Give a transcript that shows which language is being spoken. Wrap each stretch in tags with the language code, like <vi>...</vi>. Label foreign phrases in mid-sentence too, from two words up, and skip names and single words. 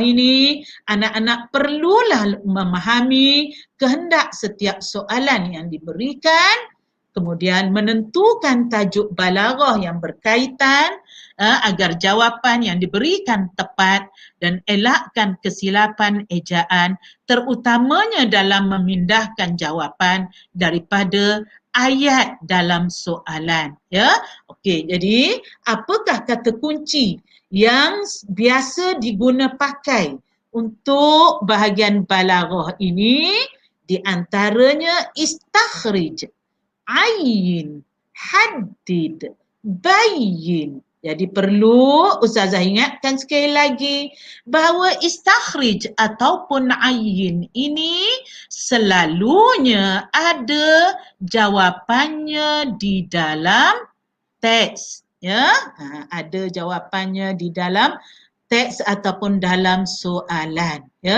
<ms>ini anak-anak perlulah memahami kehendak setiap soalan yang diberikan, kemudian menentukan tajuk balaghah yang berkaitan agar jawapan yang diberikan tepat dan elakkan kesilapan ejaan, terutamanya dalam memindahkan jawapan daripada ayat dalam soalan, ya. Okey, jadi apakah kata kunci yang biasa diguna pakai untuk bahagian balaghah ini? Di antaranya istakhrij, ayin, haddid, bayyin. Jadi perlu Ustazah ingatkan sekali lagi bahawa istakhrij ataupun ayin ini selalunya ada jawapannya di dalam teks, ya. Ada jawapannya di dalam teks ataupun dalam soalan, ya.</ms>